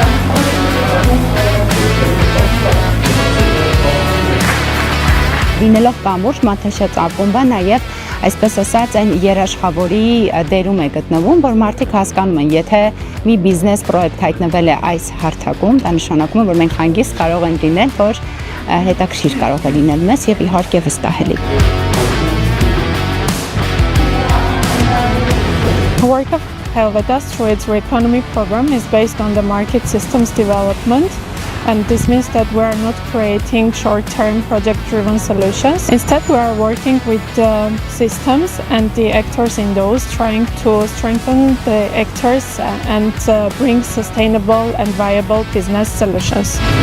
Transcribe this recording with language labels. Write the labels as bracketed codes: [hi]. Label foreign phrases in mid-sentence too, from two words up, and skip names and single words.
[hy] Լինելով կամուրջ Մանթաշանց ակումբը նաև այսպես ասած այն երաշխավորի դերում է գտնվում, որ մարդիկ հասկանում են, եթե մի բիզնես պրոյեկտ հայտնվել է այս հարթակում, դա նշանակում է, որ մենք հանգիստ կարող ենք լինել, որ հետաքրքիր կարող է լինել մեզ եւ իհարկե վստահելի։ [en] The work of Helvetas through its Reconomy program is based on the market systems development. And this means that we are not creating short-term project-driven solutions. Instead, we are working with the systems and the actors in those, trying to strengthen the actors and bring sustainable and viable business solutions.